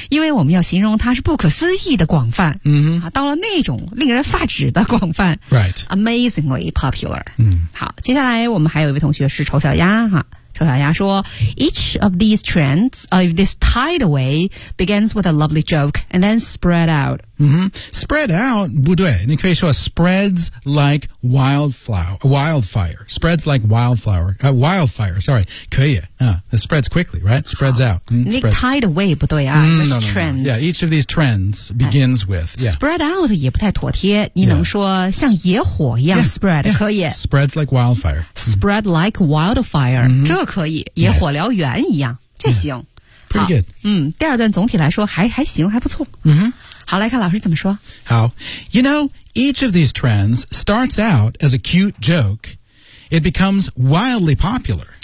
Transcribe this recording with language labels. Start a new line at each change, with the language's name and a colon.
Chinese: 因为我们要形容它是不可思议的广泛。嗯、mm-hmm. 啊、到了那种令人发指的广泛。
English: Right. Amazingly popular. 嗯。
Chinese: 好，接下来我们还有一位同学是丑小鸭哈。丑小鸭说
English: ,each of these trends, if this tidal wave begins with a lovely joke and then spread out.、 Mm-hmm. Spread out,
Chinese: 不对你可以说
English: spreads like wildfire. Spreads like wildflower.、wildfire, sorry.
Chinese: 可以、
English: it spreads quickly, right? Spreads out.、 Mm, tidal wave
Chinese: 不对啊、
English: trends. Yeah, each of these trends begins with.、Yeah.
Chinese: Spread out 也不太妥帖你能说像野火一样 spread, 可以。
English: Spreads like wildfire. Spread like wildfire.、 Mm-hmm.
Chinese: 这可以野火燎原一样、yeah. 这行、
English: yeah. Pretty good.
Chinese: 嗯，第二段总体来说 还行还不错、 mm-hmm. 好来看老师怎么说
English: 好 You know, each of these trends starts out as a cute joke It becomes wildly popular